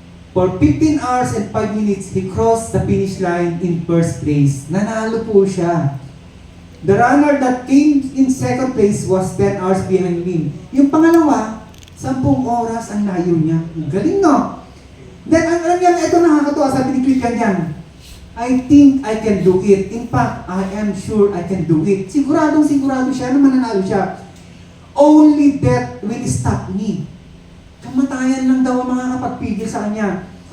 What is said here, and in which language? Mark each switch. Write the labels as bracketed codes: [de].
[en] For 15 hours and 5 minutes, he crossed the finish line in first place. [tl] Nanalo po siya. [en] The runner that came in second place was 10 hours behind him. [tl] Yung pangalawa, 10 oras ang layo niya. Galing, no? Then, alam niya, ito nakakatuwa, sabi ni Cliff yan. [en] I think I can do it. In fact, I am sure I can do it. [tl] Siguradong sigurado siya na mananalo siya. [en] Only death will stop me. [tl] Kamatayan lang daw ang makakapagpigil sa kanya.